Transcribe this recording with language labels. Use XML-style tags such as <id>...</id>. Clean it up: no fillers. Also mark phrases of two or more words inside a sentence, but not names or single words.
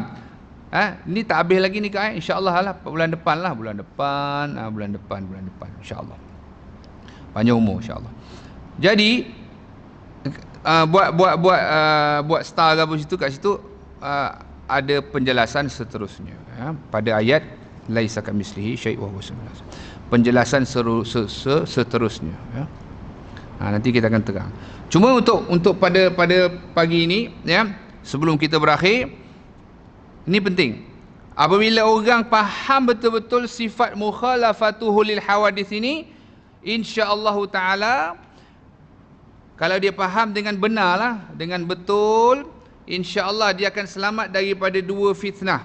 <ms>Ni tak habis lagi ni kan, insya-Allah lah bulan depan insya-Allah. Panjang umur insya-Allah. Jadi buat star apa situ, kat situ ada penjelasan seterusnya, pada ayat</ms> <ar>ليس كمثله شيء وهو السميع البصير.</ar> <ms>Penjelasan seterusnya, ya. Nanti kita akan terang. Cuma untuk pada pagi ini, ya, sebelum kita berakhir, ini penting. Apabila orang faham betul-betul sifat</ms> <ar>مخالفته للحوادث</ar> <ms>ini,</ms> <ar>إن شاء الله تعالى,</ar> <ms>kalau dia faham dengan benarlah, dengan betul, insya-Allah dia akan selamat daripada dua fitnah.</ms>